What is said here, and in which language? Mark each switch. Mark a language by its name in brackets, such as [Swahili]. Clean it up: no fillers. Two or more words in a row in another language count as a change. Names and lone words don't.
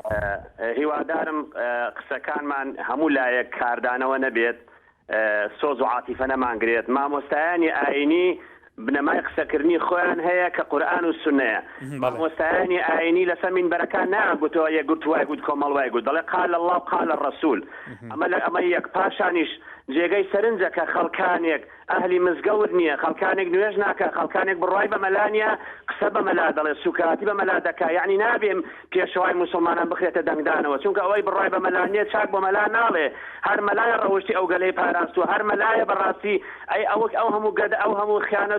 [Central Kurdish] هیوادارم قسەکانمان هەموو لایەک کاردانەوە نەبێت سۆز و عاتیفە نەمانگرێت مامۆستایانی ئاینی بنەمای قسەکردنی خۆیان هەیە کە قورئان و سونەیە مامۆستایانی ئاینی لەسەر مینبەرەکان ناگوتەوە یەک گوت وای گوت کۆمەڵ گوت دەڵێ [Arabic] قال الله قال الرسول [Central Kurdish] ئەمە یەک پاشانیش جێگەی سەرنجە کە خەڵکانێک ئەهلی مزگەوت نییە خەڵکانێک نوێژ ناکە خەڵکانێک بڕای بە مەلانیە قسە بە مەلا دەڵێ سوکاتی بە مەلا دەکا یعنی نابێم پێشەوای موسڵمانان بخرێتە دەنگدانەوە چونکە ئەوەی بڕای بە مەلانیە چاک بۆ مەلا ناڵێ هەر مەلایە ڕەوشتی ئەو گەلەی پاراست و هەر مەلایە بەڕاستی ئەی ئەو هەموو گەدە ئەو هەموو خیانەت